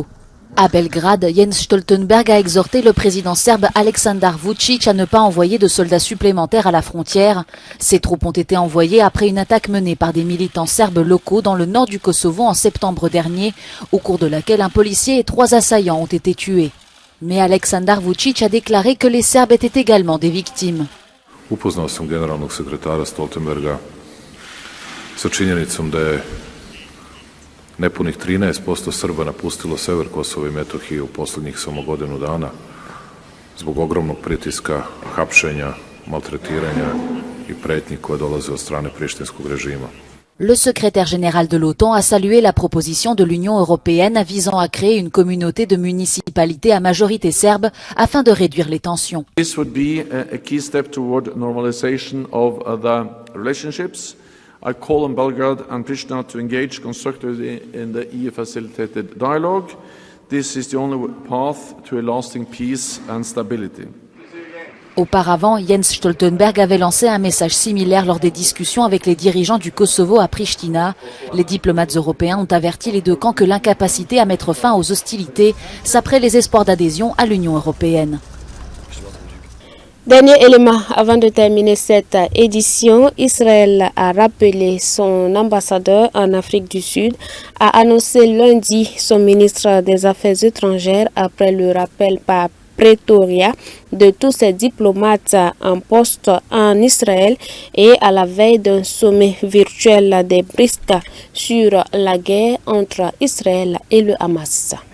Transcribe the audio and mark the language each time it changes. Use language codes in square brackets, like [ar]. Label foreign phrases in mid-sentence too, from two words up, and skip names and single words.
[fr] À Belgrade, Jens Stoltenberg a exhorté le président serbe Aleksandar Vučić à ne pas envoyer de soldats supplémentaires à la frontière. Ces troupes ont été envoyées après une attaque menée par des militants serbes locaux dans le nord du Kosovo en septembre dernier, au cours de laquelle un policier et 3 assaillants ont été tués. Mais Aleksandar Vučić a déclaré que les Serbes étaient également des victimes. [sr] Upoznao sam generalnog sekretara Stoltenberga sa činjenicom da je nepunih 13% Srba napustilo sever Kosova i Metohije u poslednjih samo godinu dana zbog ogromnog pritiska, hapšenja, maltretiranja i pretnji koje dolaze od strane prištinskog režima. [fr] Le secrétaire général de l'OTAN a salué la proposition de l'Union européenne visant à créer une communauté de municipalités à majorité serbe afin de réduire les tensions. [en] This would be a key step toward normalization of the relationships. I call on Belgrade and Pristina to engage constructively in the EU-facilitated dialogue. This is the only path to a lasting peace and stability. [fr] Auparavant, Jens Stoltenberg avait lancé un message similaire lors des discussions avec les dirigeants du Kosovo à Pristina. Les diplomates européens ont averti les deux camps que l'incapacité à mettre fin aux hostilités saperait les espoirs d'adhésion à l'Union européenne. Dernier élément, avant de terminer cette édition, Israël a rappelé son ambassadeur en Afrique du Sud, a annoncé lundi son ministre des Affaires étrangères après le rappel par Pretoria de tous ses diplomates en poste en Israël et à la veille d'un sommet virtuel des BRICS sur la guerre entre Israël et le Hamas.